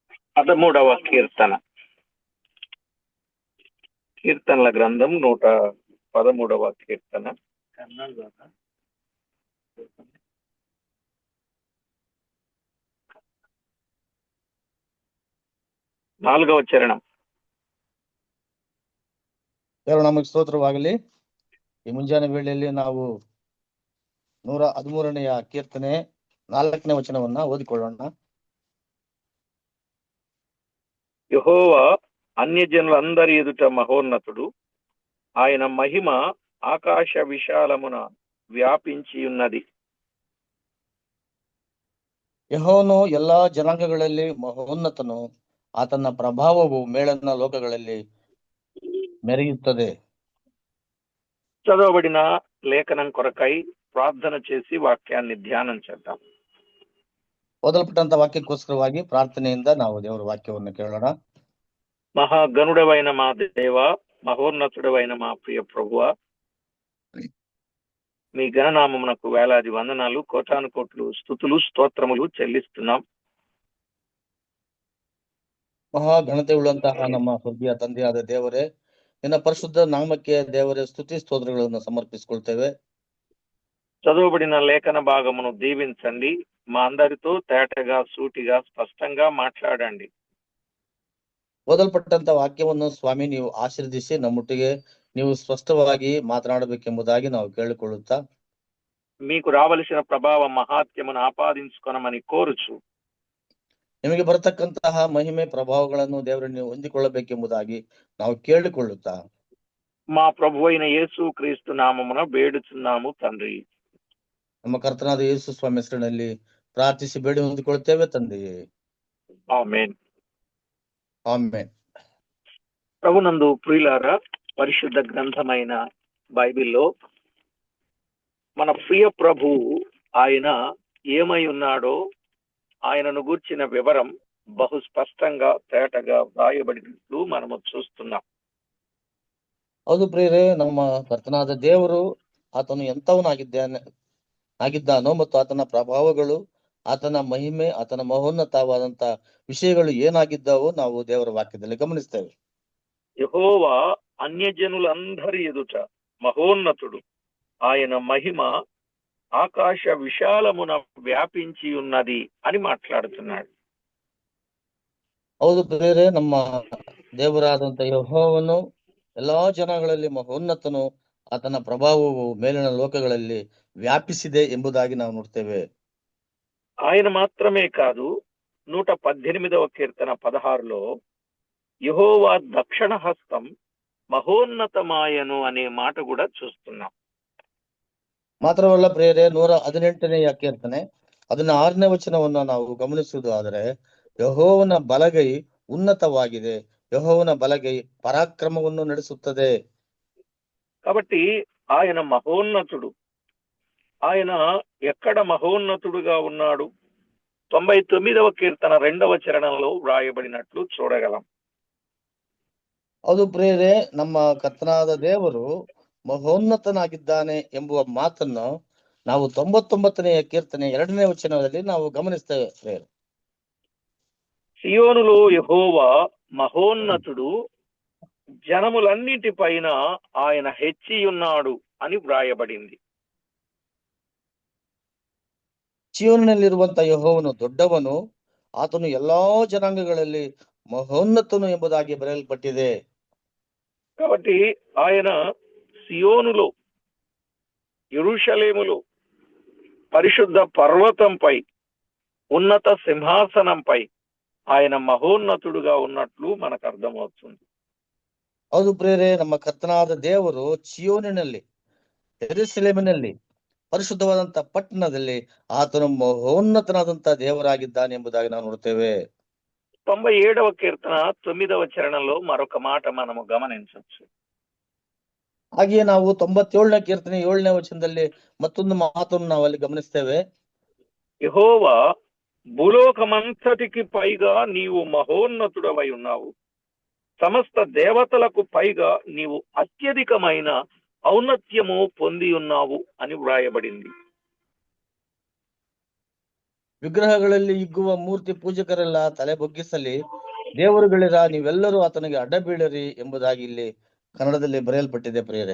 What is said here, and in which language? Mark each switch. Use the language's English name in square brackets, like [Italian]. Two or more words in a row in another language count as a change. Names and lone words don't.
[Telugu] 13వ కీర్తన. కీర్తనల గ్రంథం 113వ కీర్తన. 4వ చరణం. [Kannada] ನಮಗೆ ಸ್ತೋತ್ರವಾಗಲಿ. ಈ ಮುಂಜಾನೆ ವೇಳೆಯಲ್ಲಿ ನಾವು 113ನೆಯ ಕೀರ್ತನೆ 4ನೇ ವಚನವನ್ನ ಓದಿಕೊಳ್ಳೋಣ. [Telugu] యెహోవా అన్యజనులందరి ఎదుట మహోన్నతుడు, ఆయన మహిమ ఆకాశ విశాలమున వ్యాపించి ఉన్నది. [Kannada] ಯೆಹೋವನು ಎಲ್ಲಾ ಜನಾಂಗಗಳಲ್ಲಿ ಮಹೋನ್ನತನು, ಆತನ ప్రభావವು ಮೇಲನ ಲೋಕಗಳಲ್ಲಿ ಮೆರೆಯುತ್ತದೆ. [Telugu] చదవబడిన లేఖనం కొరకై ప్రార్థన చేసి వాక్యాన్ని ధ్యానం చేద్దాం. [Kannada] ಓದಲ್ಪಟ್ಟಂತ ವಾಕ್ಯಕ್ಕೋಸ್ಕರವಾಗಿ ಪ್ರಾರ್ಥನೆಯಿಂದ ನಾವು ದೇವರ ವಾಕ್ಯವನ್ನು ಕೇಳೋಣ. [Telugu] మహాగణుడవైన మా దేవ, మహోన్నతుడవైన మా ప్రియ ప్రభువా, మీ గణనామమునకు వేలాది వందనాలు, కోటాను కోట్లు స్తుతులు స్తోత్రములు చెల్లిస్తున్నాం. [Kannada] ಮಹಾ ಘನತೆ ಉಳ್ಳಂತಹ ನಮ್ಮ ಸ್ವರ್ಗೀಯ ತಂದೆಯಾದ ದೇವರೇ, ನಿನ್ನ ಪರಿಶುದ್ಧ ನಾಮಕ್ಕೆ ದೇವರೇ ಸ್ತುತಿ ಸ್ತೋತ್ರಗಳನ್ನು ಸಮರ್ಪಿಸಿಕೊಳ್ತೇವೆ. [Telugu] చదవబడిన లేఖన భాగమును దీవించండి. మా అందరితో తేటగా, సూటిగా, స్పష్టంగా మాట్లాడండి. [Kannada] ಓದಲ್ಪಟ್ಟಂತ ವಾಕ್ಯವನ್ನು ಸ್ವಾಮಿ ನೀವು ಆಶೀರ್ವದಿಸಿ ನಮ್ಮೊಟ್ಟಿಗೆ ನೀವು ಸ್ಪಷ್ಟವಾಗಿ ಮಾತನಾಡಬೇಕೆಂಬುದಾಗಿ ನಾವು ಕೇಳಿಕೊಳ್ಳುತ್ತಾ, [Telugu] మీకు రావలసిన ప్రభావ మహాత్యమును ఆపాదించుకొనమని కోరుచు, [Kannada] ನಿಮಗೆ ಬರತಕ್ಕಂತಹ ಮಹಿಮೆ ಪ್ರಭಾವಗಳನ್ನು ದೇವರು ನೀವು ಹೊಂದಿಕೊಳ್ಳಬೇಕೆಂಬುದಾಗಿ ನಾವು ಕೇಳಿಕೊಳ್ಳುತ್ತಾ, [Telugu] మా ప్రభు అయిన యేసు క్రీస్తు నామమున ಬೇಡುచున్నాము తండ్రి. [Kannada] ನಮ್ಮ ಕರ್ತನಾದ ಯೇಸು ಸ್ವಾಮಿ ಹೆಸರಿನಲ್ಲಿ ಪ್ರಾರ್ಥಿಸಿ ಬೇಡಿ ಹೊಂದಿಕೊಳ್ಳುತ್ತೇವೆ ತಂದೆಯೇ, [Telugu] ఆమేన్. [Kannada] ಆಮೆನ್. [Telugu] ప్రభునందు ప్రియులారా, పరిశుద్ధ గ్రంథమైన బైబిల్లో మన ప్రియ ప్రభు ఆయన ఏమై ఉన్నాడో ఆయనను గూర్చిన వివరం బహు స్పష్టంగా తేటగా వ్రాయబడినట్లు మనము చూస్తున్నాం. [Kannada] ಹೌದು ಪ್ರಿಯರೇ, ನಮ್ಮ ಕರ್ತನಾದ ದೇವರು ಆತನು ಆಗಿದ್ದಾನೋ ಮತ್ತು ಆತನ ಪ್ರಭಾವಗಳು, ಆತನ ಮಹಿಮೆ, ಆತನ ಮಹೋನ್ನತವಾದಂತ ವಿಷಯಗಳು ಏನಾಗಿದ್ದಾವೋ ನಾವು ದೇವರ ವಾಕ್ಯದಲ್ಲಿ ಗಮನಿಸ್ತೇವೆ. [Telugu] యెహోవా అన్యజనులందరి ఎదుట మహోన్నతుడు, ఆయన మహిమ ఆకాశ విశాలమున వ్యాపించి ఉన్నది అని మాట్లాడుతున్నాడు. [Kannada] ಹೌದು ಪ್ರಿಯರೇ, ನಮ್ಮ ದೇವರಾದಂತ ಯೆಹೋವನು ಎಲ್ಲಾ ಜನಗಳಲ್ಲಿ ಮಹೋನ್ನತನು, ಆತನ ಪ್ರಭಾವವು ಮೇಲಿನ ಲೋಕಗಳಲ್ಲಿ ವ್ಯಾಪಿಸಿದೆ ಎಂಬುದಾಗಿ ನಾವು ನೋಡ್ತೇವೆ. [Telugu] ఆయన మాత్రమే కాదు, 118వ కీర్తన 16లో యెహోవా దక్షిణ హస్తం మహోన్నతమాయను అనే మాట కూడా చూస్తున్నాం. [Kannada] ಮಾತ್ರವಲ್ಲ ಪ್ರಿಯರೇ, 118ನೆಯ ಕೀರ್ತನೆ 16ನೇ ವಚನವನ್ನು ನಾವು ಗಮನಿಸುವುದು ಆದರೆ, ಯೆಹೋವನ ಬಲಗೈ ಉನ್ನತವಾಗಿದೆ, ಯೆಹೋವನ ಬಲಗೈ ಪರಾಕ್ರಮವನ್ನು ನಡೆಸುತ್ತದೆ. [Telugu] కాబట్టి ఆయన మహోన్నతుడు. ఆయన ఎక్కడ మహోన్నతుడుగా ఉన్నాడు? 99వ కీర్తన 2వ చరణంలో వ్రాయబడినట్లు చూడగలం. [Kannada] ಹೌದು ಪ್ರಿಯರೇ, ನಮ್ಮ ಕರ್ತನಾದ ದೇವರು ಮಹೋನ್ನತನಾಗಿದ್ದಾನೆ ಎಂಬುವ ಮಾತನ್ನು ನಾವು 99ನೆಯ ಕೀರ್ತನೆ 2ನೇ ವಚನದಲ್ಲಿ ನಾವು ಗಮನಿಸ್ತೇವೆ ಪ್ರಿಯರೇ. [Telugu] సియోనులో యెహోవా మహోన్నతుడు, జనములన్నిటి పైన ఆయన హెచ్చియున్నాడు అని వ్రాయబడింది. [Kannada] ಚೀಯೋನಿನಲ್ಲಿರುವಂತ ಯೆಹೋವನು ದೊಡ್ಡವನು, ಆತನು ಎಲ್ಲಾ ಜನಾಂಗಗಳಲ್ಲಿ ಮಹೋನ್ನತನು ಎಂಬುದಾಗಿ ಬರೆಯಲ್ಪಟ್ಟಿದೆ. [Telugu] కాబట్టి ఆయన సియోనులో, యెరూషలేములో, పరిశుద్ధ పర్వతంపై, ఉన్నత సింహాసనంపై ఆయన మహోన్నతుడుగా ఉన్నట్లు మనకు అర్థమవుతుంది. [Kannada] ಹೌದು ಪ್ರಿಯರೇ, ನಮ್ಮ ಕರ್ತನಾದ ದೇವರು ಚಿಯೋನಿನಲ್ಲಿ, ಯೆರೂಸಲೇಮಿನಲ್ಲಿ, ಪರಿಶುದ್ಧವಾದಂತ ಪಟ್ಟಣದಲ್ಲಿ ಆತನು ಮಹೋನ್ನತನಾದಂತ ದೇವರಾಗಿದ್ದಾನೆ ಎಂಬುದಾಗಿ ನಾವು ನೋಡ್ತೇವೆ. [Telugu] 97వ కీర్తన 9వ చరణంలో మరొక మాట మనము గమనించవచ్చు. [Kannada] ಹಾಗೆಯೇ ನಾವು 97ನೇ ಕೀರ್ತನೆ 7ನೇ ವಚನದಲ್ಲಿ ಮತ್ತೊಂದು ಮಾತನ್ನು ನಾವು ಅಲ್ಲಿ ಗಮನಿಸ್ತೇವೆ. [Telugu] యెహోవా భూలోకమంతటికి పైగా నీవు మహోన్నతుడవై ఉన్నావు, సమస్త దేవతలకు పైగా నీవు అత్యధికమైన ఔన్నత్యము పొంది ఉన్నావు అని వ్రాయబడింది. [Kannada] ವಿಗ್ರಹಗಳಲ್ಲಿ ಹಿಗ್ಗುವ ಮೂರ್ತಿ ಪೂಜಕರೆಲ್ಲ ತಲೆ ಬೊಗ್ಗಿಸಲಿ, ದೇವರುಗಳಿರ ನೀವೆಲ್ಲರೂ ಆತನಿಗೆ ಅಡ್ಡಬೀಳರಿ ಎಂಬುದಾಗಿ ಇಲ್ಲಿ ಕನ್ನಡದಲ್ಲಿ ಬರೆಯಲ್ಪಟ್ಟಿದೆ ಪ್ರಿಯರೇ.